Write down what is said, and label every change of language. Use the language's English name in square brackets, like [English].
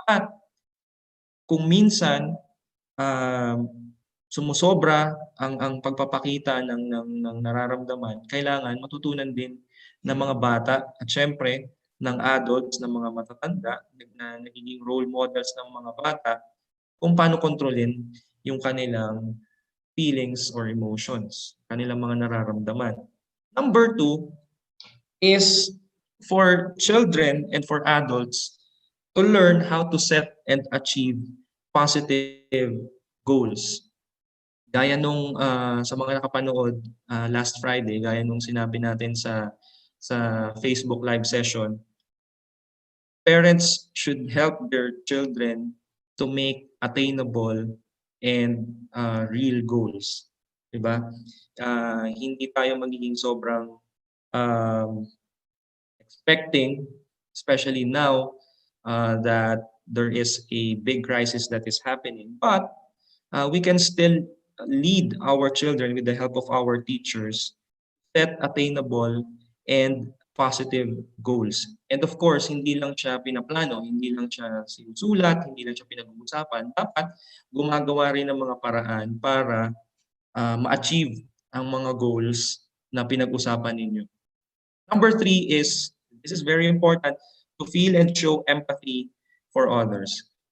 [Filipino] At kung minsan sumusobra ang pagpapakita ng nararamdaman, kailangan matutunan din ng mga bata at syempre ng adults, ng mga matatanda na nagiging role models ng mga bata kung paano kontrolin yung kanilang [English] feelings or emotions, [Filipino] kanilang mga nararamdaman. [English] Number two is for children and for adults to learn how to set and achieve positive goals. [Filipino] Gaya nung sa mga nakapanood last Friday, gaya nung sinabi natin sa [English] Facebook live session, parents should help their children to make attainable and real goals. [Filipino] Diba? Hindi tayo magiging sobrang [English] um, expecting, especially now that there is a big crisis that is happening. But we can still lead our children with the help of our teachers, set attainable and positive goals. [Filipino] And of course, hindi lang siya pinaplano, hindi lang siya sinusulat, hindi lang siya pinag-uusapan. Dapat gumagawa rin ng mga paraan para ma-achieve ang mga goals na pinag-usapan ninyo. [English] Number three is, this is very important, to feel and show empathy for others.